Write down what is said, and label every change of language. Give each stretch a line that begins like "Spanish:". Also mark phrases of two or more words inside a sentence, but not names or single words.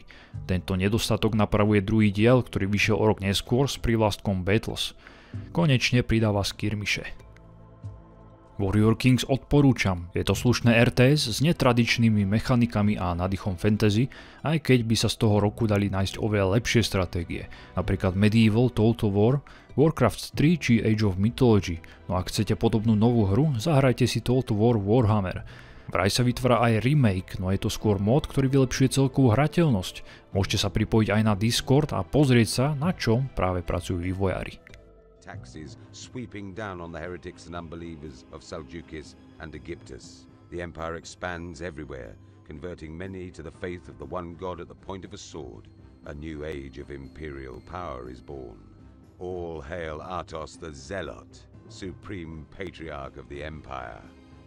Slovak: Tento nedostatok napravuje druhý diel, ktorý vyšiel o rok neskôr s prívlastkom Battles. Konečne pridáva skirmiše. Warrior Kings odporúčam, je to slušné RTS s netradičnými mechanikami a nádychom fantasy, aj keď by sa z toho roku dali nájsť oveľa lepšie stratégie, napríklad Medieval, Total War, Warcraft 3 či Age of Mythology, no ak chcete podobnú novú hru, zahrajte si Total War Warhammer. Vraj sa vytvára aj remake, no je to skôr mod, ktorý vylepšuje celkovú hrateľnosť. Môžete sa pripojiť aj na Discord a pozrieť sa, na čom práve pracujú vývojári.
English: Taxes sweeping down on the heretics and unbelievers of Seleucus and Aegyptus. The empire expands everywhere, converting many to the faith of the one god at the point of a sword. A new age of imperial power is born. All hail Artos the Zealot, supreme patriarch of the empire.